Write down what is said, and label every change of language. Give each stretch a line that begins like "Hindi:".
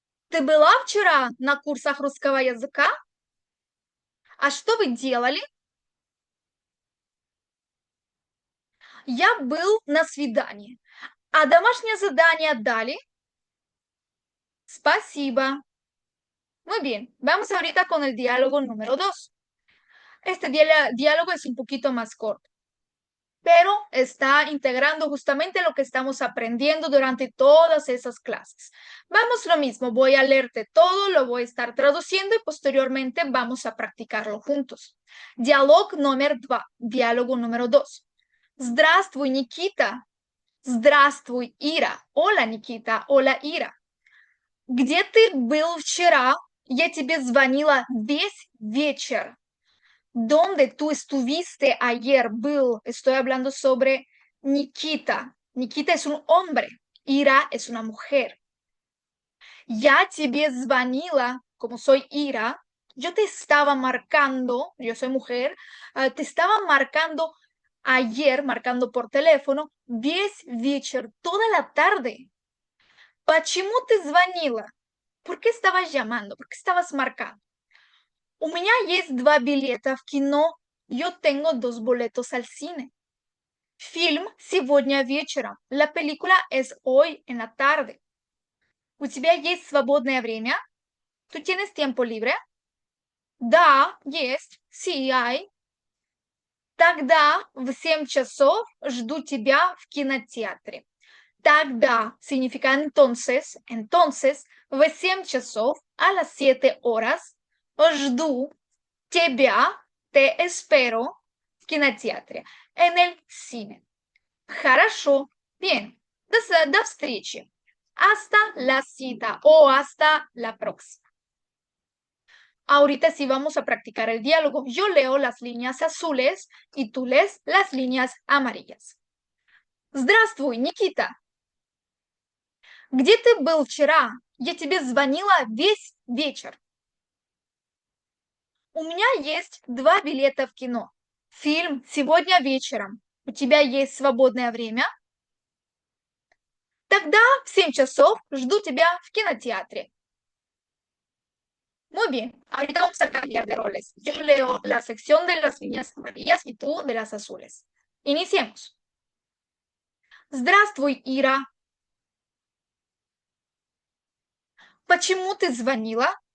Russian: Ты была вчера на курсах русского языка? А что вы делали? Я был на свидании. А домашнее задание дали? Спасибо.
Spanish: Muy bien, vamos ahorita con el diálogo número 2. Este diálogo es un poquito más corto, pero está integrando justamente lo que estamos aprendiendo durante todas esas clases. Vamos lo mismo, voy a leerte todo, lo voy a estar traduciendo y posteriormente vamos a practicarlo juntos. Diálogo número 2.
Russian: Здравствуй, Никита. Здравствуй, Ира.
Spanish: Hola, Никита. Hola,
Russian: Ира. Где ты был вчера? Я тебе звонила весь вечер.
Spanish: ¿Dónde tú estuviste ayer?
Russian: Был.
Spanish: Estoy hablando sobre Nikita. Nikita es un hombre. Ira es una mujer.
Russian: Я тебе звонила,
Spanish: como soy Ira, yo te estaba marcando, yo soy mujer, te estaba marcando ayer, marcando por teléfono,
Russian: весь вечер,
Spanish: toda la tarde.
Russian: Почему ты звонила?
Spanish: ¿Por qué estabas llamando? ¿Por qué estabas marcando?
Russian: У меня есть 2 билета в кино.
Spanish: Yo tengo 2 boletos al cine.
Russian: Фильм сегодня вечером.
Spanish: La película es hoy en la tarde.
Russian: ¿У тебя есть свободное время?
Spanish: ¿Tú tienes tiempo libre?
Russian: Да, есть.
Spanish: Sí, hay.
Russian: Тогда в 7 часов жду тебя в кинотеатре. Тогда
Spanish: significa entonces,
Russian: в 7 часов,
Spanish: a las 7 horas,
Russian: жду тебя,
Spanish: te espero,
Russian: в кинотеатре,
Spanish: en el cine.
Russian: Хорошо,
Spanish: bien,
Russian: до встречи.
Spanish: Hasta la cita o hasta la próxima. Ahorita sí vamos a practicar el diálogo. Yo leo las líneas azules y tú lees las líneas amarillas.
Russian: Здравствуй, Никита. Где ты был вчера? Я тебе звонила весь вечер. У меня есть 2 билета в кино. Фильм сегодня вечером. У тебя есть свободное время? Тогда в 7 часов жду тебя в кинотеатре.
Spanish: Muy bien, ahorita vamos a cambiar de roles. Yo leo la sección de las líneas amarillas y tú de las azules. Iniciemos.
Russian: Здравствуй, Ира. Почему ты звонила?